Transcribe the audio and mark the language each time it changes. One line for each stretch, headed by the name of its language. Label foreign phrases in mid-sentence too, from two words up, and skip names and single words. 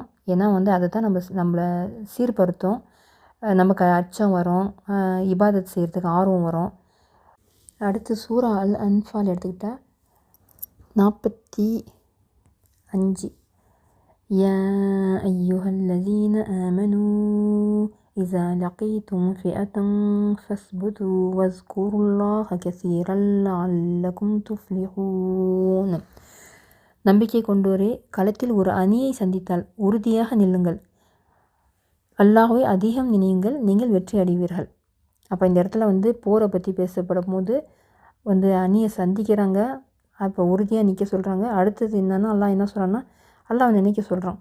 Tamil: ஏன்னா வந்து அதை தான் நம்மளை சீர்படுத்தும். நமக்கு அச்சம் வரும், இபாதத் செய்கிறதுக்கு ஆர்வம் வரும். அடுத்து சூரா அல் அன்ஃபால் எடுத்துக்கிட்டால்
Arabic: 45 يا أيها الذين آمنوا إذا لقيتم فئة فاثبتوا واذكروا الله كثيرا لعلكم تفلحون.
Tamil: நம்பிக்கை கொண்டோரே, களத்தில் ஒரு அணியை சந்தித்தால் உறுதியாக நில்லுங்கள். அல்லாஹ்வை அதிகம் நினையுங்கள், நீங்கள் வெற்றி அடைவீர்கள். அப்போ இந்த இடத்துல வந்து போரை பற்றி பேசப்படும் போது வந்து அணியை சந்திக்கிறாங்க. அப்போ உறுதியாக நிற்க சொல்கிறாங்க. அடுத்தது என்னன்னா அல்லாஹ் என்ன சொல்கிறான்னா, அல்லாஹ்வை நினைக்க சொல்கிறான்.